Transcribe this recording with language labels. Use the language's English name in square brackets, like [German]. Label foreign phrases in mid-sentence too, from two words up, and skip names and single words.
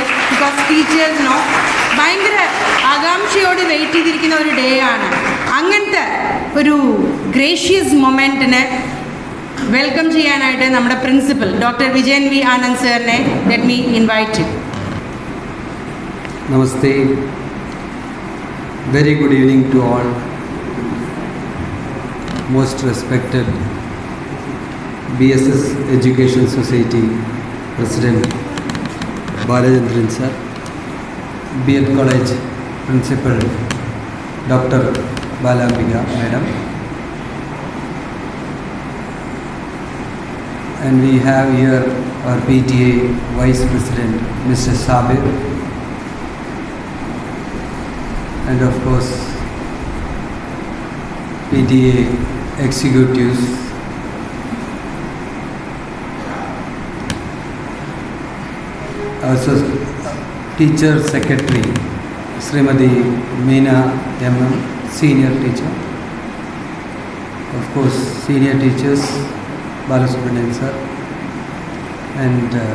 [Malayalam] ബിക്കോസ് ടീച്ചേഴ്സിനോ ഭയങ്കര ആകാംക്ഷയോട് വെയിറ്റ് ചെയ്തിരിക്കുന്ന ഒരു ഡേ ആണ്. അങ്ങനത്തെ ഒരു [English] gracious moment-ന് welcome [Malayalam] ചെയ്യാനായിട്ട് നമ്മുടെ [English] principal doctor [Malayalam] വിജയൻ വി ആനന്ദ് സാറിനെ [English] let me invite. [Malayalam] നമസ്തേ, [English] very good evening to all. Most respected BSS Education Society President Balachandran sir, B.Ed College Principal Dr. Balambika Madam, and we have here our PTA Vice President Mr. Sabir, and of course PTA executives, also teacher secretary Srimati Meena MM, senior teacher, of course senior teachers Balasubramanian sir, and